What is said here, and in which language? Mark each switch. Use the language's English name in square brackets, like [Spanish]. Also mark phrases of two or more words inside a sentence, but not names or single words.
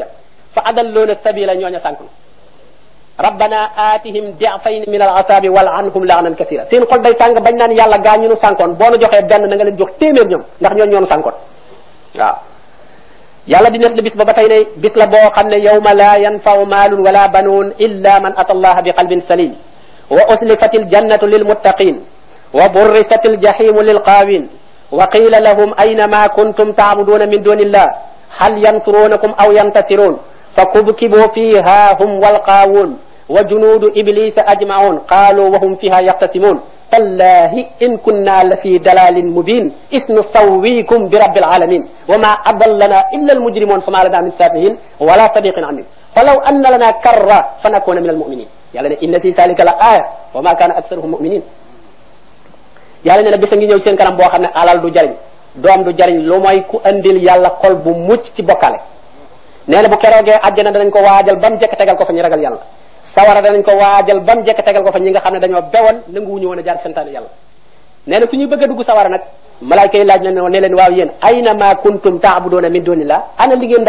[Arabic] فأضلونا السبيلا [Wolof] ñooña sànk [Arabic] ربنا آتهم ضعفين من العذاب والعنهم لعنا كبيرا [Wolof] seen xol day tàng bañ naan yàlla gaa ñu nu sànkoon boo nu joxee benn na nga leen jox téeméer ñoom ndax ñooñu ñoo nu sànkoon waaw yàlla di net la bis ba ba tey ne bis la boo xam ne [Arabic] يوم لا ينفع مال ولا بنون إلا من أتى الله ب قلب سليم وأزلفت الجنة للمتقين وبرزت الجحيم للغاوين وقيل لهم أين ما كنتم تعبدون من دون الله هل ينصرونكم أو ينتصرون فكبكبوا فيها هم والغاوون وجنود إبليس أجمعون قالوا وهم فيها يختصمون تالله إن كنا لفي ضلال مبين إذ نسويكم برب العالمين وما أضلنا إلا المجرمون فما لنا من شافعين ولا صديق حميم فلو أن لنا كرة فنكون من المؤمنين [Wolof] yàlla ne [Arabic] إن في ذلك لآية وما كان أكثرهم مؤمنين [Wolof] yàlla ne na bisa ngi ñëw seen kanam boo xam ne alal du jariñ doom du jariñ lu mooy ku andil yàlla xol bu mucc ci bokkale nee na bu keroogee àjjana danañ ko waajal ba mu jekk tegal ko fa ñu ragal yàlla sawara danañ ko waajal ba mu jekk tegal ko fa ñi nga xam ne dañoo bewoon nanguwuñu woon a jaar santaane yàlla nee na suñuy bëgg a dugg sawara nag malaayka yi laaj na ne leen waaw yéen [Arabic] أين ما كنتم تعبدون من دون الله [Wolof] ana li ngeen